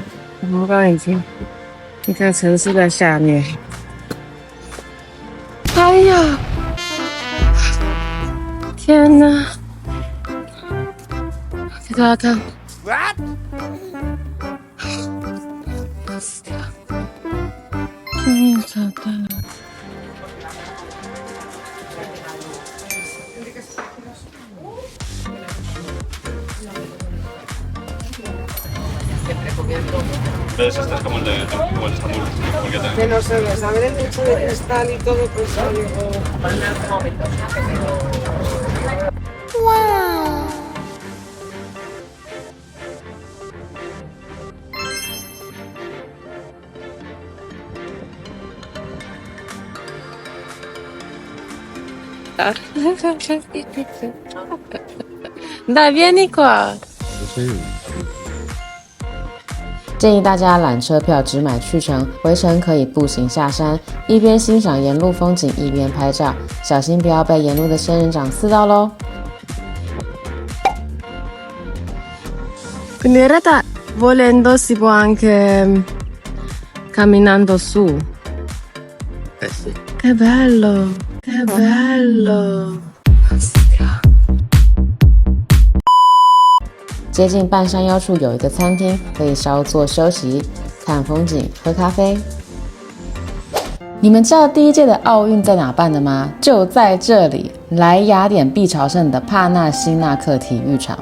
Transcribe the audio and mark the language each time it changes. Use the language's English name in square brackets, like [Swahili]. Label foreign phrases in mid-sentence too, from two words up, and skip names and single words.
[Chinese] 我们刚刚已经一个城市在下面，哎呀，天哪！给大家看。找到了。 [Spanish] Puedes estar como el de Estambul, porque Que no se ve, saber el techo de cristal y todo, pues algo. ¡Wow! [Italian] Dai, vieni qua。 [Chinese] 建议大家缆车票只买去程，回程可以步行下山，一边欣赏沿路风景，一边拍照，小心不要被沿路的仙人掌刺到咯。 [Italian] Quindi in realtà volendo si può anche camminando su. Sì. Che bello, che bello. [Chinese] 接近半山腰处有一个餐厅，可以稍作休息，看风景，喝咖啡。你们知道第1届的奥运在哪办的吗？就在这里，来雅典必朝圣的帕纳辛纳克体育场。